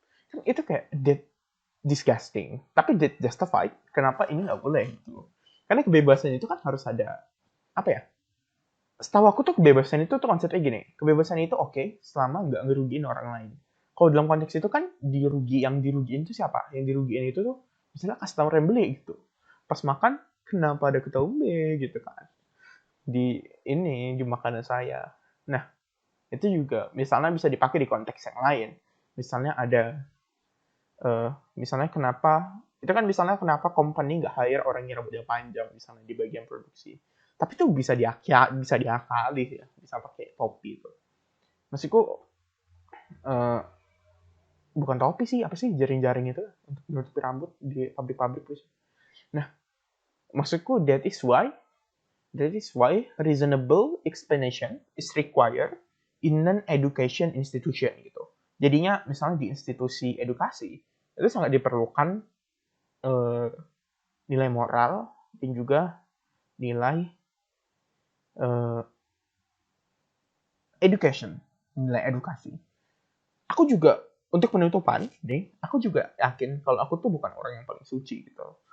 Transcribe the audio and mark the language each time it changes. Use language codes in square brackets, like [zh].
[id] Kan itu kayak [en] that disgusting, [id] tapi [en] that justified. [id] Kenapa ini nggak boleh gitu? Karena kebebasan itu kan harus ada apa ya? Setahu aku tuh kebebasan itu tuh konsepnya gini, kebebasan itu oke selama nggak ngerugiin orang lain. Kalau dalam konteks itu kan yang dirugiin itu siapa? Yang dirugiin itu tuh misalnya customer yang beli gitu. Pas makan kenapa ada ketombe gitu kan? Di makanan saya. Nah, itu juga misalnya bisa dipakai di konteks yang lain. Misalnya ada misalnya kenapa company nggak hire orang yang rambutnya panjang misalnya di bagian produksi, tapi itu bisa diakali ya, bisa pakai topi itu. Maksudku uh, bukan topi sih, apa sih, jaring-jaring itu untuk menutupi rambut di pabrik-pabrik terus. Nah, maksudku [en] that is why reasonable explanation is required in an education institution gitu. [id] Jadinya misalnya di institusi edukasi itu sangat diperlukan nilai moral dan juga nilai uh, nilai edukasi. Aku juga untuk penutupan nih, aku juga yakin kalau aku tuh bukan orang yang paling suci gitu.